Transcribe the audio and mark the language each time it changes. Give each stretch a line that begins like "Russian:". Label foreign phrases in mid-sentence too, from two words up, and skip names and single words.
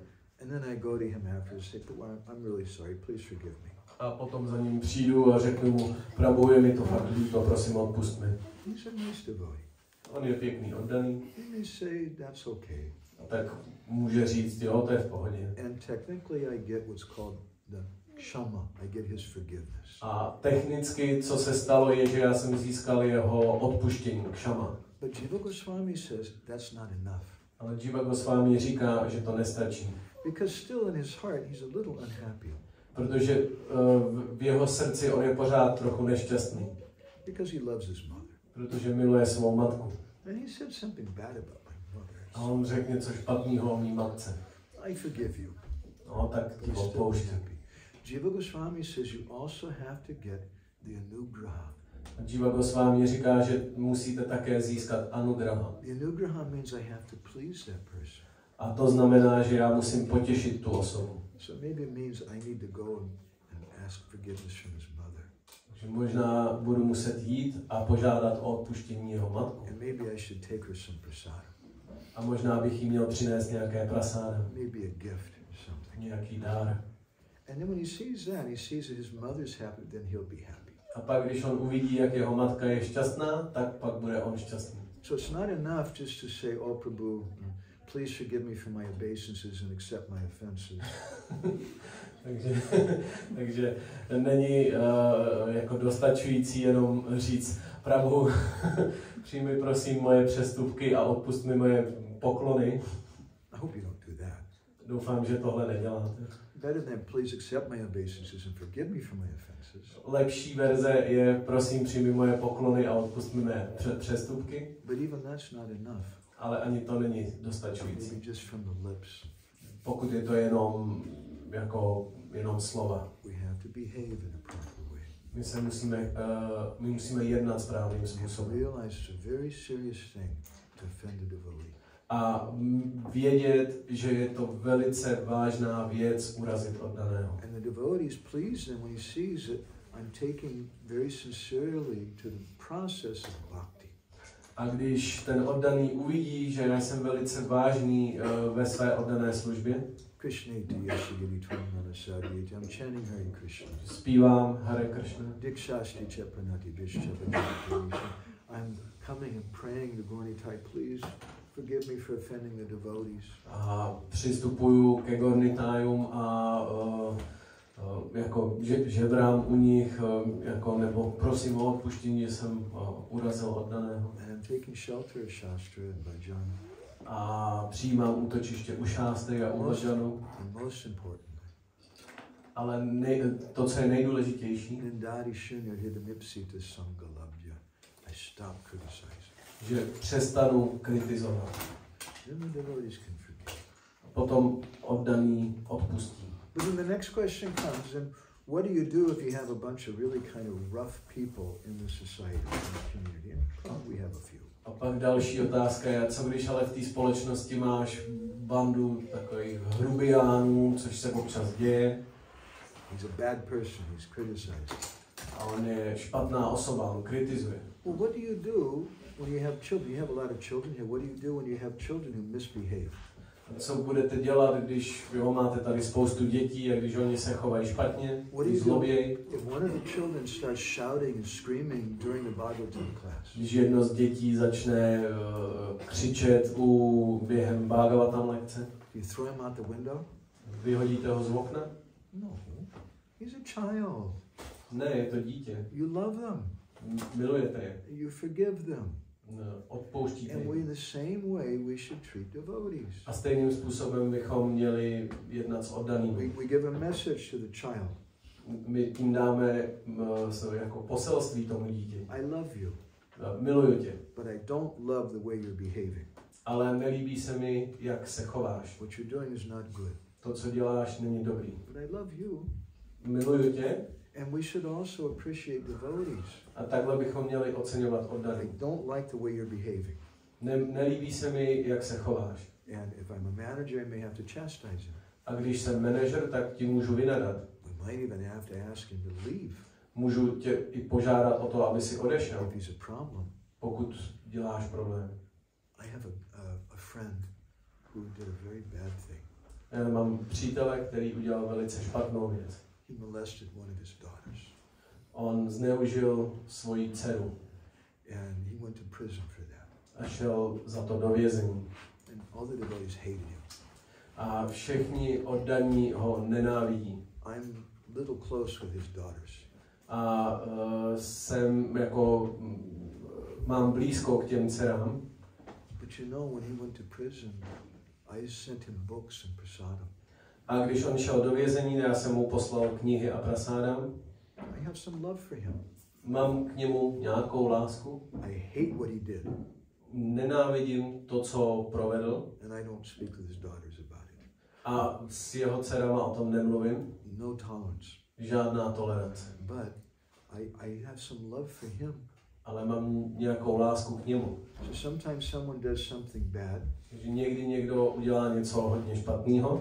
English: And then I go to him after and say, I'm really sorry, please forgive me.
Czech: A potom za ním přijdu a řeknu mu, Prabhu, je mi to fakt líto, prosím, odpust mi.
English: He's a nice devotee.
Czech: On je pěkný, oddaný.
English: He may say, that's okay.
Czech: A tak může říct, jo, to je v pohodě.
English: And technically I get what's called the kshama. I get his forgiveness.
Czech: A technicky, co se stalo, je, že já jsem získal jeho odpuštění, kšama.
English: But Jiva Goswami says that's not enough.
Czech: Ale Jiva Goswami říká, že to nestačí.
English: Because still in his heart he's a little unhappy.
Czech: Protože v jeho srdci on je pořád trochu nešťastný.
English: Because he loves his mother.
Czech: Protože miluje svou matku.
English: And he said something bad about my mother.
Czech: A on řekl něco špatného o mý matce.
English: I forgive you.
Czech: No, tak ti odpouštím.
English: Jiva Goswami says you also have to get the anugraha.
Czech: Jiva Goswami říká, že musíte také získat anugraha.
English: The anugraha means I have to please that person.
Czech: A to znamená, že já musím potěšit tu osobu.
English: So maybe it means I need to go and ask forgiveness from his mother.
Czech: Takže možná budu muset jít a požádat o odpuštění jeho matku.
English: And maybe I should take her some prasada.
Czech: A možná bych jí měl přinést nějaké prasáda.
English: Maybe a gift or something.
Czech: Nějaký dár.
English: And then when he sees that, he sees that his mother's happy, then he'll be happy.
Czech: A pak, když on uvidí, jak jeho matka je šťastná, tak pak bude on šťastný.
English: So it's not enough just to say, oh Prabhu, please forgive me for my obeisances and accept my offenses.
Czech: takže není jako dostačující jenom říct, Prabhu, přijmi prosím moje přestupky a odpust mi moje poklony.
English: I hope you don't do that.
Czech: Doufám, že tohle neděláte.
English: Better than please accept my obeisances and forgive me for my offenses.
Czech: Lepší verze je, prosím, přijmi moje poklony a odpust mi mé přestupky.
English: But even that's not enough.
Czech: Ale ani to není dostačující.
English: Maybe just from the lips.
Czech: Pokud je to jenom slova.
English: We have to behave in a proper way.
Czech: My musíme jednat správným způsobem.
English: Realize it's a very serious thing to offend a devotee.
Czech: A vědět, že je to velice vážná věc urazit oddaného.
English: And the devotee is pleased when he sees it. I'm taking very sincerely to the process of bhakti.
Czech: A když ten oddaný uvidí, že já jsem velice vážný ve své oddané službě,
English: I'm chanting Hare Krishna.
Czech: Zpívám Hare Krishna.
English: I'm coming and praying the Gornitai, please forgive me for offending the devotees.
Czech: A přistupuju ke Gornitajům a jako žebrám u nich, jako, nebo prosím o odpuštění, že jsem urazil oddaného. A přijímám útočiště u šástry a u bhajanu. Ale to, co je nejdůležitější, že přestanu kritizovat. Potom oddaný odpustí.
English: But then the next question comes, and what do you do if you have a bunch of really kind of rough people in the society, in the community? And we have a few.
Czech: A pak další otázka je, co když ale v té společnosti máš bandu takových hrubiánů, což se občas děje.
English: He's a bad person, he's criticized.
Czech: A on je špatná osoba, on kritizuje.
English: Well, what do you do when you have children? You have a lot of children here. What do you do when you have children who misbehave?
Czech: Co budete dělat, když máte tady spoustu dětí a když oni se chovají špatně, zlobějí? Když jedno z dětí začne křičet během Bhagavatam lekce, vyhodíte ho z okna?
English: No, he's a child.
Czech: Ne, je to dítě.
English: You love them.
Czech: Milujete je.
English: You forgive them.
Czech: odpouštíte
English: And
Czech: jim.
English: in the same way we should treat devotees.
Czech: A stejným způsobem bychom měli jednat s oddanými.
English: We give a message to the child.
Czech: My tím dáme jako poselství tomu dítěti.
English: I love you,
Czech: Miluju tě,
English: but I don't love the way you're behaving.
Czech: ale nelíbí se mi, jak se chováš.
English: What you're doing is not good.
Czech: To, co děláš, není dobrý.
English: But I love you.
Czech: Miluju tě.
English: And we should also appreciate devotees.
Czech: A takhle bychom měli oceňovat
English: I
Czech: oddané.
English: don't like the way you're behaving.
Czech: Nelíbí se mi, jak se chováš.
English: And if I'm a manager, I may have to chastise him.
Czech: A když jsem manažer, tak ti můžu vynadat.
English: We might even have to ask him to leave
Czech: Můžu tě i požádat o to, aby si odešel,
English: if he's a problem.
Czech: pokud děláš problém.
English: I have a friend who did a very bad thing.
Czech: Já mám přítele, který udělal velice špatnou věc.
English: He molested one of his daughters.
Czech: On zneužil svoji dceru
English: And he went to prison for that.
Czech: a šel za to do vězení.
English: And all the devotees hated him.
Czech: A všichni oddaní ho nenávidí.
English: I'm a little close with his daughters.
Czech: A jsem jako, mám blízko k těm dcerám.
English: But you know, when he went to prison, I sent him books and prasadam.
Czech: A když on šel do vězení, já jsem mu poslal knihy a prasádam.
English: I have some love for him.
Czech: Mám k němu nějakou lásku.
English: I hate what he did.
Czech: Nenávidím to, co provedl.
English: And I don't speak with his daughters about it.
Czech: A s jeho dcerama o tom nemluvím.
English: No tolerance.
Czech: Žádná tolerance.
English: But I have some love for him.
Czech: Ale mám nějakou lásku k němu.
English: So sometimes someone does something bad.
Czech: Že někdy někdo udělá něco hodně špatného.